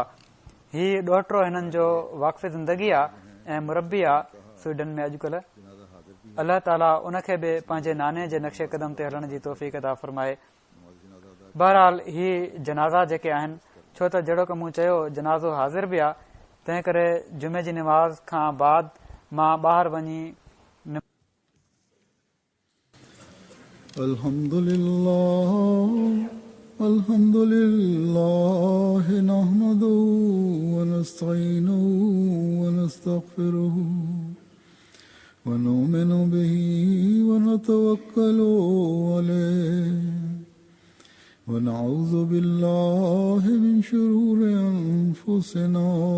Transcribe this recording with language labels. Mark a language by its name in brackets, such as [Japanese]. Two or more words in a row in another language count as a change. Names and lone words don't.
[Sindhi] हीउ ॾोहिटो हिननि जो वाक़फ़ ज़िंदगी आहे ऐं मुरबी आहे स्वीडन में अॼुकल्ह। अल्लाह ताला उनखे बि पंहिंजे नाने जे नक्शे कदम ते हलण जी तौफ़ीक़ अता फ़रमाए। बहरहाल ही जनाज़ा जेके आहिनि, छो त जहिड़ो की मूं चयो जनाज़ो हाज़िर बि आहे, तंहिं करे जुमे जी नमाज़ खां बाद मां ॿाहिरि वञी [Arabic] الحمد لله نحمده ونستعينه ونستغفره ونؤمن به ونتوكل عليه ونعوذ بالله من شرور أنفسنا